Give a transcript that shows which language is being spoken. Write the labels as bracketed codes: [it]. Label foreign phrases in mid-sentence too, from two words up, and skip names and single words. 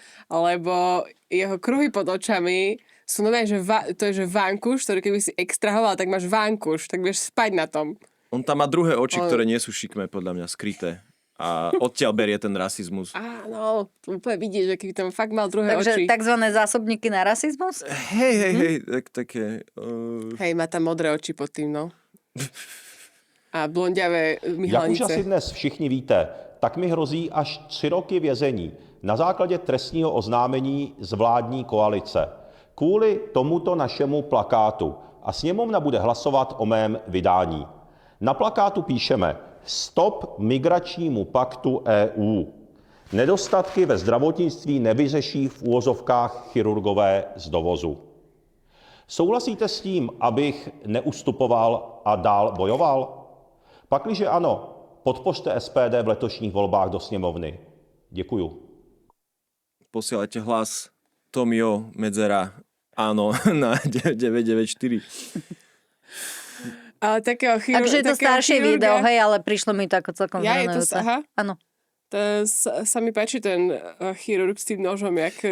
[sk] musím, lebo jeho kruhy pod očami sú nové, že to je že vankuš, ktorý keby si extrahoval, tak máš vankuš, tak budeš spať na tom. On tam má druhé oči, ktoré nie sú šikmé, podľa mňa, skryté. A odtiaľ berie ten rasizmus. Áno, úplne vidíš, že keby tam fakt mal druhé Takže oči. takzvané zásobníky na rasizmus? Hej, také... Hej, má tam modré oči pod tým, no. A blondiavé [cs] Jak už [sk] myhalnice. [cs] asi dnes všichni víte, tak mi hrozí až 3 roky vězení na základě trestního oznámení z vládní koalice. Kvůli tomuto našemu plakátu. A sněmovna bude hlasovat o mém vydání. Na plakátu píšeme Stop migračnímu paktu EU. Nedostatky ve zdravotnictví nevyřeší v úvozovkách chirurgové z dovozu. Souhlasíte s tím, abych neustupoval a dál bojoval? Pakliže ano, podpořte SPD v letošních volbách do sněmovny. Děkuju. [sk] Posielajte hlas Tomio Medzera áno na 994. Ale takého Takže je to staršie video, hej, ale prišlo mi to ako celkom Ja, je to, zaujímajúce. aha. Áno. Sa mi páči ten chirurg s tým nožom, jak...